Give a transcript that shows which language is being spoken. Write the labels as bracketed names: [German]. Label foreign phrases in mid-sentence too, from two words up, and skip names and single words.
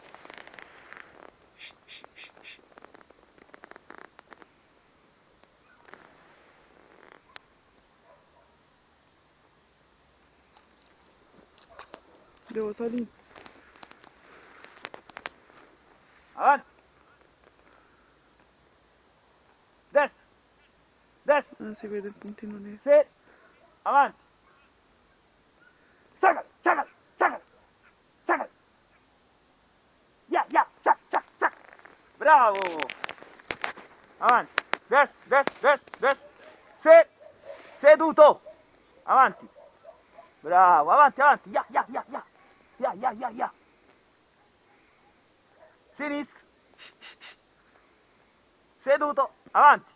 [Italian] Devo salire. Avanti. Destra. Destra. Non si vede il puntino nero. Sì. Avanti. Ciacal, ciacal, ciacal, ciacal. Ya, ya, ciac, ciac, ciac. Bravo. Avanti. Destra, destra, destra, destra. Sì. Seduto. Avanti. Bravo, avanti, avanti. Ya, ya, ya, ya. Ya, ya, ya, ya. Sinistra. Seduto. Avanti.